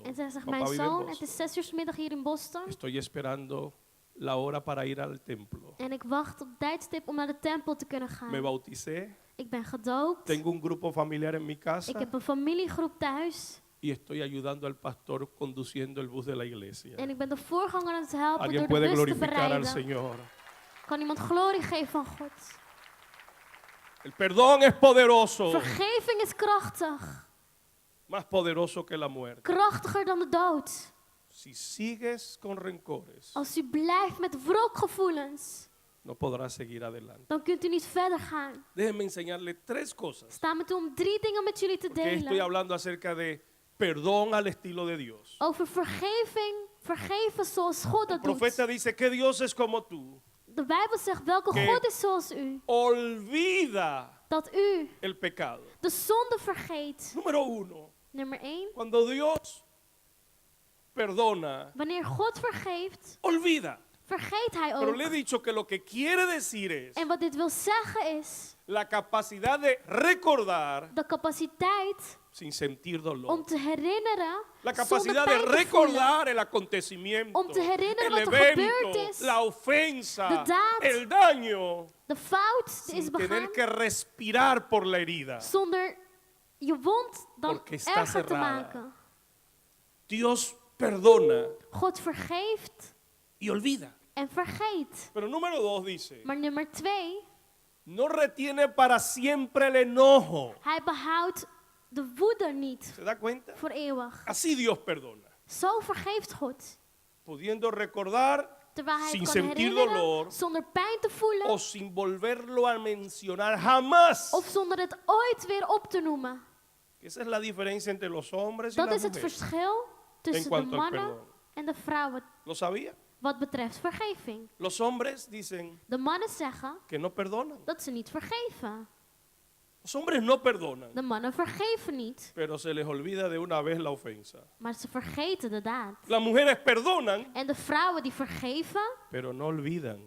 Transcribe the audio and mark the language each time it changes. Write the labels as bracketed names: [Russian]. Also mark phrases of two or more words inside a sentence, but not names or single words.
[Dutch] En zij zegt, [Spanish] Papá [Dutch] mijn [Spanish] vive en [Dutch] zoon, het [Spanish] Boston. [Dutch] is 6 uur 's middag hier in Boston. [Spanish] Estoy esperando la hora para ir al templo. [Dutch] En ik wacht op tijdstip om naar de tempel te kunnen [Spanish] Me [Dutch] gaan. [Spanish] bauticé, [Dutch] Ik ben gedoopt. [Spanish] tengo un grupo familiar en mi [Dutch] Ik [Spanish] casa [Dutch] heb een familiegroep thuis. [Spanish] y estoy ayudando al pastor conduciendo el bus de la iglesia. [Dutch] En ik ben de voorganger aan het helpen [Spanish] Alguien [Dutch] door de [Spanish] puede [Dutch] bus te [Spanish] glorificar al [Dutch] bereiden. [Spanish] Señor. [Dutch] Kan iemand glorie geven van God? [Spanish] El perdón es poderoso, [Dutch] Vergeving is krachtig. [Spanish] más poderoso que la muerte. [Dutch] Krachtiger dan de dood. [Spanish] Si sigues con rencores, [Dutch] Als u blijft met wrokgevoelens, [Spanish] no podrás seguir adelante. [Dutch] dan kunt u niet verder gaan. [Spanish] Déjenme enseñarle tres cosas. [Dutch] Sta me toe om 3 dingen met jullie te [Spanish] Porque estoy [Dutch] delen. [Spanish] hablando acerca de perdón al estilo de Dios. [Dutch] Over vergeving, vergeven zoals God [Spanish] El [Dutch] dat [Spanish] profeta [Dutch] doet. [Spanish] dice que Dios es como tú. [Dutch] De Bijbel zegt, welke [Spanish] que- [Dutch] God is zoals u? [Spanish] Olvida [Dutch] Dat u [Spanish] el pecado. [Dutch] de zonde vergeet. [Spanish] Número uno, [Dutch] Nummer 1. [Spanish] cuando Dios perdona, [Dutch] Wanneer God vergeeft, [Spanish] olvida. [Dutch] vergeet hij [Spanish] Pero [Dutch] ook. [Spanish] le he dicho que lo que quiere decir es [Dutch] En wat dit wil zeggen is [Spanish] la capacidad de recordar [Dutch] de capaciteit [Spanish] sin sentir dolor. [Dutch] om te herinneren [Spanish] La [Dutch] zonder [Spanish] capacidad de [Dutch] pijn te voelen. [Spanish] recordar el acontecimiento, [Dutch] Om te herinneren [Spanish] el [Dutch] wat er gebeurd [Spanish] evento, [Dutch] is. [Spanish] la ofensa, [Dutch] De daad. [Spanish] el daño, [Dutch] De fout die is [Spanish] sin [Dutch] begaan [Spanish] tener que respirar por la herida. [Dutch] zonder je wond dan [Spanish] Porque está [Dutch] erger te [Spanish] cerrada. [Dutch] maken. [Spanish] Dios perdona [Dutch] God vergeeft [Spanish] y olvida. [Dutch] en vergeet. [Spanish] Pero número 2 dice, [Dutch] Maar nummer 2, [Spanish] no retiene para siempre el enojo. [Dutch] hij behoudt de woede niet [Spanish] ¿Se da cuenta? [Dutch] voor eeuwig. [Spanish] Así Dios perdona, [Dutch] Zo vergeeft God. [Spanish] pudiendo recordar [Dutch] Terwijl hij [Spanish] sin [Dutch] het kan [Spanish] sentir [Dutch] herinneren [Spanish] dolor [Dutch] zonder pijn te voelen [Spanish] o sin volverlo a mencionar jamás. [Dutch] of zonder het ooit weer op te noemen. [Spanish] Esa es la diferencia entre los hombres y [Dutch] Dat [Spanish] las [Dutch] is het [Spanish] mujeres. [Dutch] verschil tussen de [Spanish] cuanto al [Dutch] mannen [Spanish] perdón. [Dutch] en de vrouwen [Spanish] ¿Lo sabía? [Dutch] wat betreft vergeving. [Spanish] Los hombres dicen [Dutch] De mannen zeggen [Spanish] que no perdonan. [Dutch] dat ze niet vergeven. [Spanish] Los hombres no perdonan, [Dutch] De mannen vergeven niet, [Spanish] pero se les olvida de una vez la ofensa. [Dutch] maar ze vergeten de daad. [Spanish] Las mujeres perdonan, [Dutch] En de vrouwen die vergeven, [Spanish] pero no olvidan.